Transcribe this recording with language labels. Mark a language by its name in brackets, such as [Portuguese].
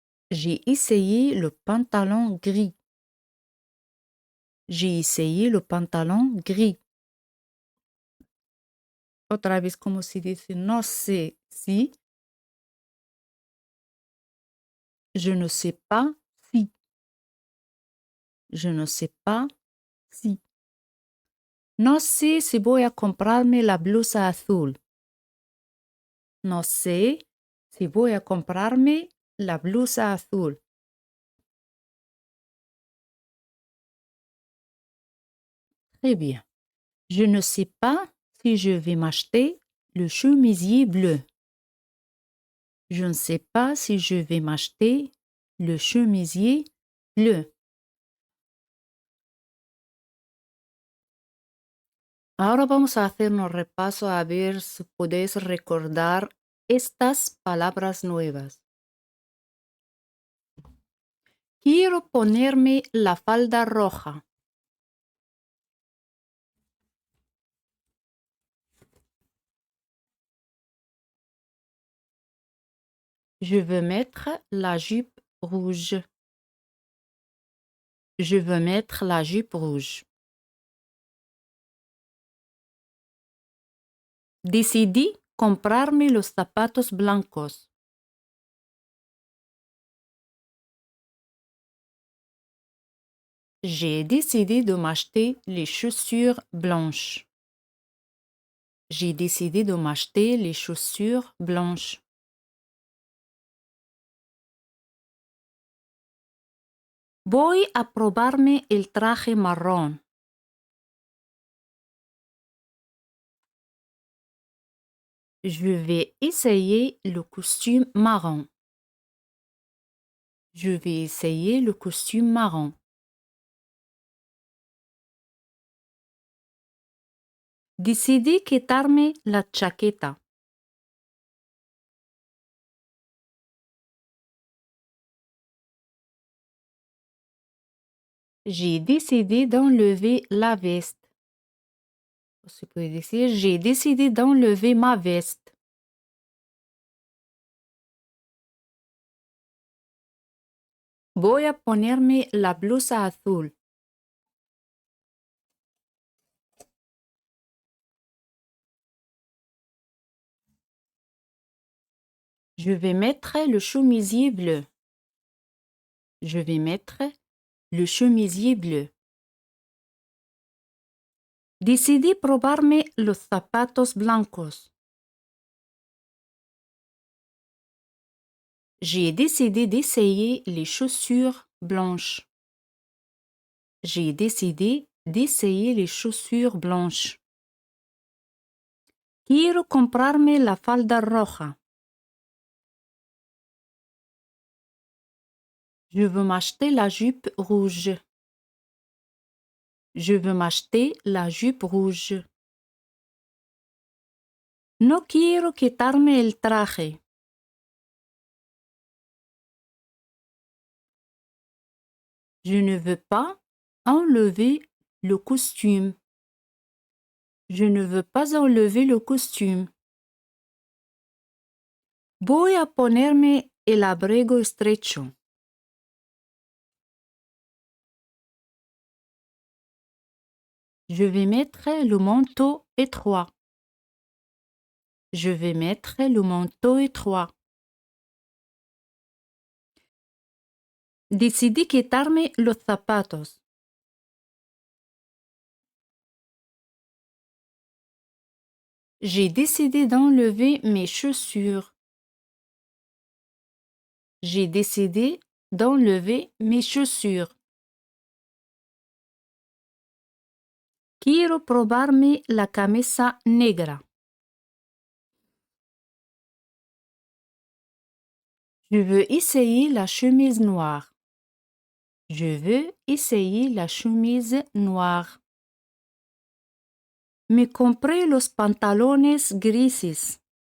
[French] J'ai essayé le pantalon gris. J'ai essayé le pantalon gris. [Spanish] Otra vez, como se dice no sé si. [French] Je ne sais pas si. Je ne sais pas si. [Spanish] No sé si voy a comprarme la blusa azul. No sé si voy a comprarme la blusa azul. [French] Très bien. Je ne sais pas si je vais m'acheter le chemisier bleu. Je ne sais pas si je vais m'acheter le chemisier bleu. [Spanish] Ahora vamos a hacer un repaso a ver si podéis recordar estas palabras nuevas. Quiero ponerme la falda roja. [French] Je veux mettre la jupe rouge. Je veux mettre la jupe rouge. [Spanish] Decidí comprarme los zapatos blancos. [French] J'ai décidé de m'acheter les chaussures blanches. J'ai décidé de m'acheter les chaussures blanches. [Spanish] Voy a probarme el traje marrón. [French] Je vais essayer le costume marron. Je vais essayer le costume marron. [Spanish] Decidí quitarme la chaqueta. [French] J'ai décidé d'enlever la veste. [Spanish] Se puede decir, [French] j'ai décidé d'enlever ma veste. [Spanish] Voy a ponerme la blusa azul. [French] Je vais mettre le chemisier bleu. Je vais mettre le chemisier bleu. [Spanish] Decidí probarme los zapatos blancos. [French] J'ai décidé d'essayer les chaussures blanches. J'ai décidé d'essayer les chaussures blanches. [Spanish] Quiero comprarme la falda roja. [French] Je veux m'acheter la jupe rouge. Je veux m'acheter la jupe rouge. [Spanish] No quiero quitarme el traje. [French] Je ne veux pas enlever le costume. Je ne veux pas enlever le costume. [Spanish] Voy a ponerme el abrigo estrecho. [French] Je vais mettre le manteau étroit. Je vais mettre le manteau étroit. [Spanish] Decidí quitarme los zapatos. [French] J'ai décidé d'enlever mes chaussures. J'ai décidé d'enlever mes chaussures. [Spanish] Quiero probarme la camisa negra. [French] Je veux essayer la chemise noire. Je veux essayer la chemise noire. [Spanish] Me compré los pantalones grises.